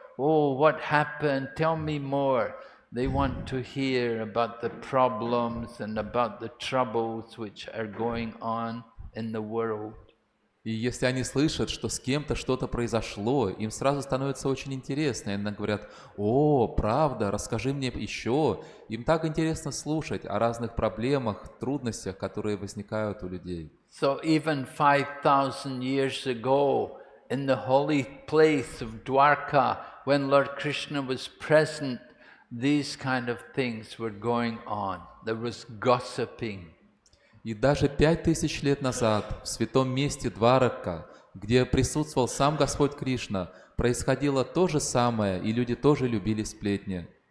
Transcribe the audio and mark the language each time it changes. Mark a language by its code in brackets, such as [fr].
[en] Oh, what happened? Tell me more. They want to hear about the problems and about the troubles which are going on in the world. [ru] И если они слышат, что с кем-то что-то произошло, им сразу становится очень интересно. И они говорят: «О, правда, расскажи мне еще». Им так интересно слушать о разных проблемах, трудностях, которые возникают у людей. [en] So even 5,000 years ago, in the holy place of Dwarka, when Lord Krishna was present, these kind of things were going on. There was gossiping. [ru] И даже 5000 лет назад в святом месте Дварака, где присутствовал сам Господь Кришна, происходило то же самое, и люди тоже любили сплетни.